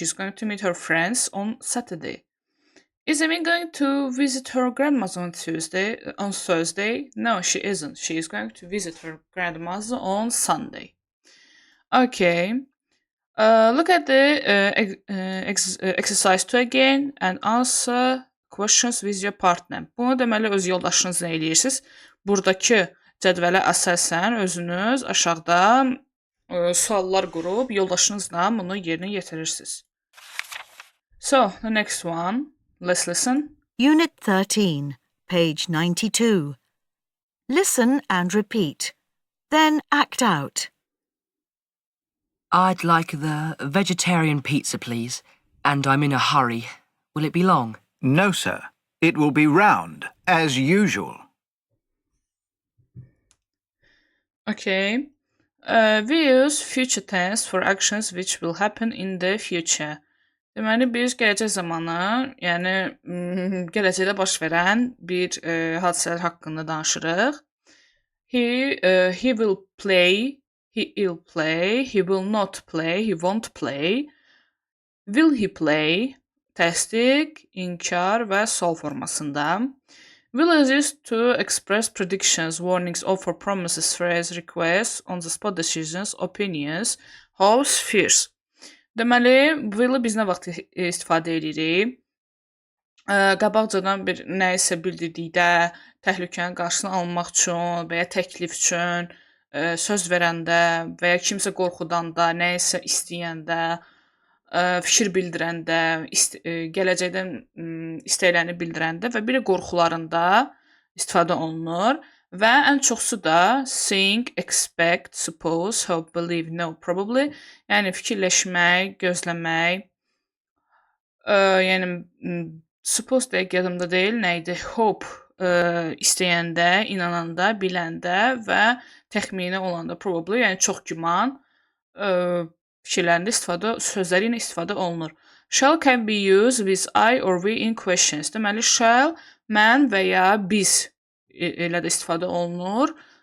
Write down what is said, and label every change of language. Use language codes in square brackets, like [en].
[en] She's going to meet her friends on Saturday. Is Amy going to visit her grandma's on Thursday? No, she isn't. She is going to visit her grandma's on Sunday. Okay. Look at the exercise 2 again and answer questions with your partner. [az] Bunu deməli öz yoldaşınızla eləyirsiniz. Buradakı cədvələ əsasən özünüz aşağıda suallar qurub yoldaşınızla bunu yerinə yetirirsiniz. [en] So, the next one. Let's listen. Unit 13. Page 92. Listen and repeat. Then act out. I'd like the vegetarian pizza, please. And I'm in a hurry. Will it be long? No, sir. It will be round, as usual. Okay. We use future tense for actions which will happen in the future. [az] Deməli, biz gələcək zamanı, yəni gələcəkdə baş verən bir hadisələr haqqında danışırıq. [en] He will play, he'll play, he will not play, he won't play. Will he play? [az] Təsdiq, inkar və sual formasında. [en] Will is used to express predictions, warnings, offer promises, phrase, requests, on-the-spot decisions, opinions, hopes, fears. [az] Deməli, will-ı biz nə vaxt istifadə edirik? qabaqcadan bir nəyisə bildirdikdə, təhlükənin qarşısını almaq üçün və ya təklif üçün, söz verəndə və ya kimsə qorxudanda, nəyisə istəyəndə, fikir bildirəndə, gələcəkdən istəklərini bildirəndə və bir də qorxularında istifadə olunur və ən çoxsu da [en] think, expect, suppose, hope, believe, know, probably, [az] yəni fikirləşmək, gözləmək, yəni suppose dəqiq yadımda deyil, nə idi? Hope istəyəndə, inananda, biləndə və təxmini olanda probably, yəni çox güman fikirlərində sözləri ilə istifadə olunur. [en] Shall can be used with I or we in questions. [az] Deməli, shall mən və ya biz ilə də istifadə olunur.